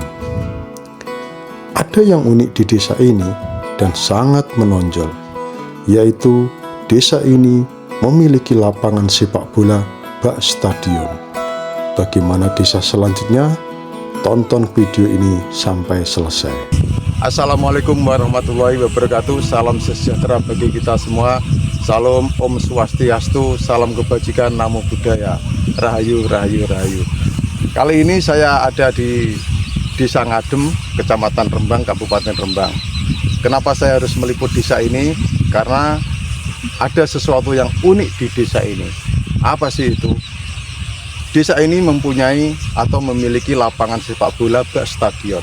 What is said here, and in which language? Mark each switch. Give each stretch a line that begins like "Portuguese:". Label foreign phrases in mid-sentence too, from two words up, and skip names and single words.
Indonesian: Ada yang unik di desa ini dan sangat menonjol, yaitu desa ini memiliki lapangan sepak bola bak stadion. Bagaimana desa selanjutnya? Tonton video ini sampai selesai.
Arabic: السلام عليكم ورحمة الله وبركاته.
Indonesian: Salam sejahtera bagi kita semua. Salam
Balinese: Om Swastiastu,
Indonesian: salam kebajikan,
Pali: namo buddhaya,
Indonesian: rahayu, rahayu, rahayu. Kali ini saya ada di Desa Ngadem, Kecamatan Rembang, Kabupaten Rembang. Kenapa saya harus meliput desa ini? Karena ada sesuatu yang unik di desa ini. Apa sih itu? Desa ini mempunyai atau memiliki lapangan sepak bola bak stadion.